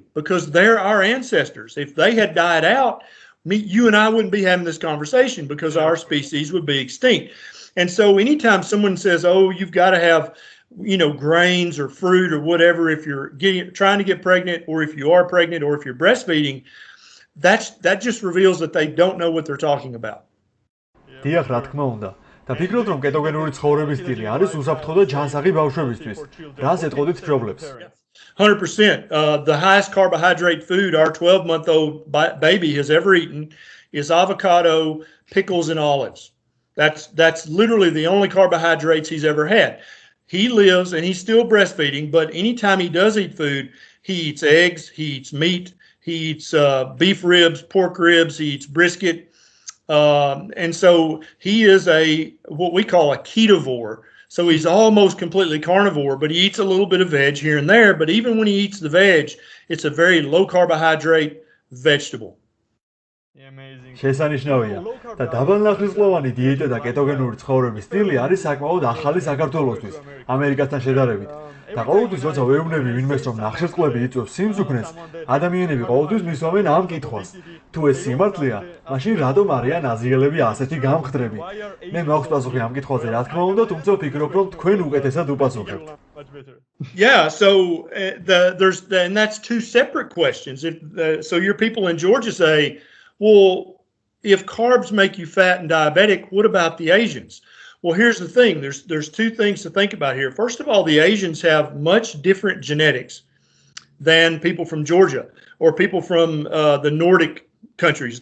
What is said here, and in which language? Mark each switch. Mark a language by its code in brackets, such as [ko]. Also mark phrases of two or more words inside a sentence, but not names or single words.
[en] Because they're our ancestors. If they had died out, you and I wouldn't be having this conversation because our species would be extinct. And so anytime someone says, oh, you've got to have, grains or fruit or whatever, if you're trying to get pregnant or if you are pregnant or if you're breastfeeding, that just reveals that they don't know what they're talking about. [ka] დიახ, რა თქმა უნდა. და ფიქრობთ, რომ კეტოგენური ცხოვრების სტილი არის უსაფრთხო და ჯანსაღი ბავშვებისთვის. რას ეტყოდით მშობლებს? [en] 100%. The highest carbohydrate food our 12-month-old baby has ever eaten is avocado, pickles, and olives. That's literally the only carbohydrates he's ever had. He lives and he's still breastfeeding, but anytime he does eat food, he eats eggs, he eats meat, he eats beef ribs, pork ribs, he eats brisket. And so he is what we call a ketovore. So he's almost completely carnivore, but he eats a little bit of veg here and there. But even when he eats the veg, it's a very low carbohydrate vegetable. [ka] შესანიშნავია და დაბალნახევარწლოვანი დიეტა და კეტოგენური ცხოვრების სტილი არის საკმაოდ ახალი საქართველოსთვის ამერიკასთან შედარებით. და ყოველთვის როცა ვეუბნები ვინმეს რომ ნახშირწყლები იწვევს სიმზუქნეს, ადამიანები ყოველთვის მისვამენ ამ კითხვას. თუ ეს სიმართლეა, მაშინ რატომ არიან აზიელები ასეთი გამხდრები? მე მაქვს პასუხი ამ კითხვაზე, რა თქმა უნდა, თუმცა ვფიქრობ, რომ თქვენ უკეთესად უპასუხებთ. [en] Yeah, so and that's two separate questions. So your people in Georgia say, well, if carbs make you fat and diabetic, what about the Asians? Well, here's the thing. There's two things to think about here. First of all, the Asians have much different genetics than people from Georgia or people from the Nordic countries.